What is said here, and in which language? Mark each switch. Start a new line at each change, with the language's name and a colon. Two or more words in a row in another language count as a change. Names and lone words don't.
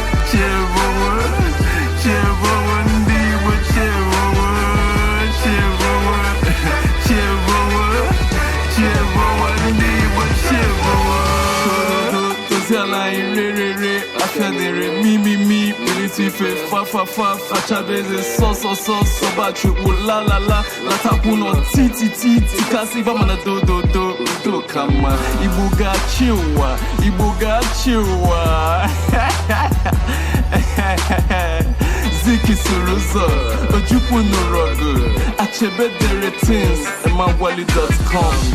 English: cheer, cheer,
Igbo: ndị Igbo,
English: cheer, cheer, cheer,
Igbo: ndị Igbo, cheer. Dozie ala anyị re, re, re, afịa dịrị mi, mi, mi, kpiriti ife fa, fa, fa, fachabe eze sọ, sọ, sọ, sọba Chukwu la, la, la, latakwu nọ ti, ti, ti, ti, kasị ife ama na do, do, do, do ka mma. Igbo ga-achị ụwa, Igbo ga-achị ụwa. Zik soro ụzọ, Ojukwu nụrụ ọgụ, Achebe dere things, emma wali dot com.